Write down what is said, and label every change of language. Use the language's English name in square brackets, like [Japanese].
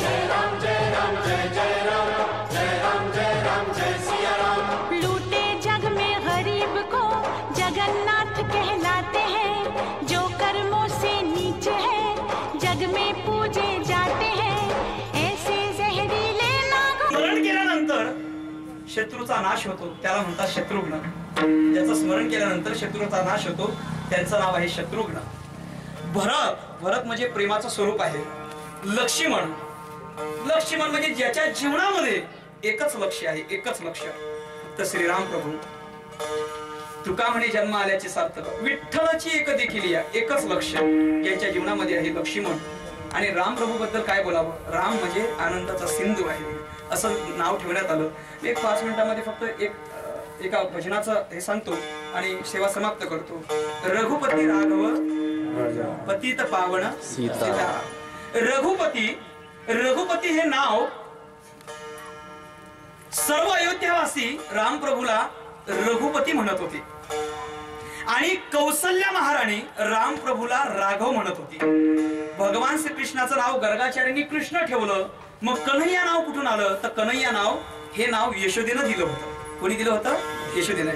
[Hindi] जय राम जय राम जय जय राम जय राम जय राम जय सिया राम। लूटे जग में गरीब को जगन्नाथ कहलाते हैं, जो कर्मों से नीचे है जग में पूजे जाते हैं। ऐसे जहरीले नाग [Marathi] स्मरण केल्यानंतर शत्रूचा नाश होतो, त्याला म्हणतात शत्रुघ्न। ज्याचं स्मरण केल्यानंतर शत्रूचा नाश होतो त्यांचं नाव आहे शत्रुघ्न। भरत म्हणजे प्रेमाचं स्वरूप आहे। लक्ष्मण म्हणजे ज्याच्या जीवनामध्ये एकच लक्ष्य आहे, एकच लक्ष्य फक्त श्रीराम प्रभू। तुका म्हणे जन्म आल्याचे सार्थक, विठ्ठलाची एक देखील या एकच लक्ष्य ज्याच्या जीवनामध्ये आहे लक्ष्मण। आणि राम प्रभू बद्दल काय बोलावं, राम म्हणजे आनंदाचा सिंधू आहे असं नाव ठेवण्यात आलं। मी 5 मिनिटांमध्ये फक्त एका भजनाचं हे सांगतो आणि सेवा समाप्त करतो। रघुपती राघव पतित पावन सीता। रघुपती हे नाव सर्व अयोध्यावासी राम प्रभूला रघुपती म्हणत होते आणि कौसल्या महाराणी राम प्रभूला राघव म्हणत होती। भगवान श्रीकृष्णाचं नाव गर्गाचार्यांनी कृष्ण ठेवलं, मग कन्हैया नाव कुठून आलं तर कन्हैया नाव हे नाव यशोदेनं दिलं होतं। कोणी दिलं होतं? यशोदेनं।